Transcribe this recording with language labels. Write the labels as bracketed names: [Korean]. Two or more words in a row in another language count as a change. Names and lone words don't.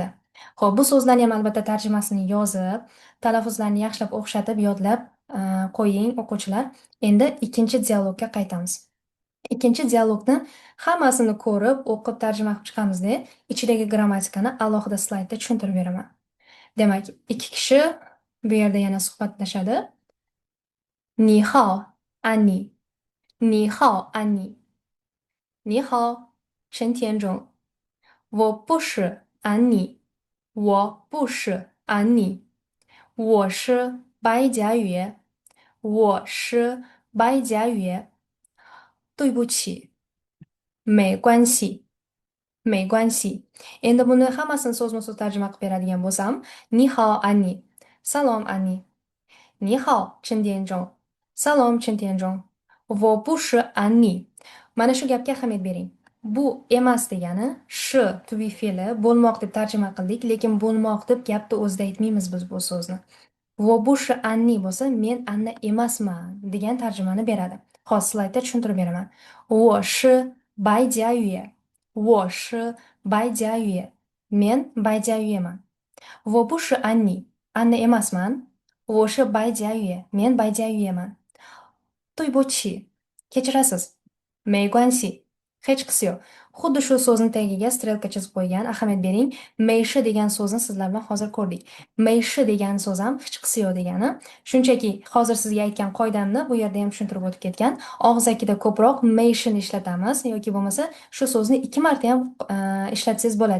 [Uzbek] Xo'p, bu so'zlarni ham albatta tarjimasini yozib, talaffuzlarni yaxshilab o'xshatib, yodlab qo'ying o'quvchilar. Endi ikkinchi dialogga qaytamiz. Ikkinchi dialogni hammasini ko'rib, o'qib tarjima qilib chiqamizda, ichidagi grammatikani alohida slaydda tushuntirib beraman. Demak, ikki kishi bu yerda yana suhbatlashadi. [Chinese] Ni hao, Anni. Ni hao, Anni. Ni hao, Chen Tianzhong. 我不是安妮，我不是安妮，我是白佳宇，我是白佳宇。对不起，没关系。没关系. [Uzbek] Endi buni hammasini so'zma-so'z tarjima qilib beradigan bo'lsam, [Chinese] Ni hao Anni. [Uzbek] Salom Anni. [Chinese] 你好 [Uzbek] Chen Tianzhong. Salom Chen Tianzhong. [Chinese] 我不是 Anni. [Uzbek] Mana shu gapga ahamiyat bering. Bu emas degani sh to be fe'li bo'lmoq deb tarjima qildik, lekin bo'lmoq deb gapni o'zida aytmaymiz biz bu so'zni. [Chinese] 我不是 Anni [Uzbek] bo'lsa, men Anna emasman degan tarjimani beradi. Hozir slaydda tushuntirib beraman. [Chinese] 我是白佳宇。我是白佳宇。 [Uzbek] Men Bayjayeman. [Chinese] 我不是 Anni. [Uzbek] Anna emasman. [Chinese] 我是白佳宇. [Uzbek] Men Bayjayeman. [Chinese] 对不起. [Uzbek] Kechirasiz. [Chinese] 没关系. [Uzbek] Hechqisi yo'q. Xuddi shu so'zni tagiga strelka chizib qo'ygan. Ahamiyat bering. Meishi degan so'zni sizlar bilan hozir ko'rdik. Meishi degan so'z ham hechqisi yo'q degani. Shunchaki hozir sizga aytgan qoidamni bu yerda ham tushuntirib o'tib ketgan. Og'zakida ko'proq meishini ishlatamiz yoki bo'lmasa shu so'zni ikki marta ham ishlatsangiz bo'ladi.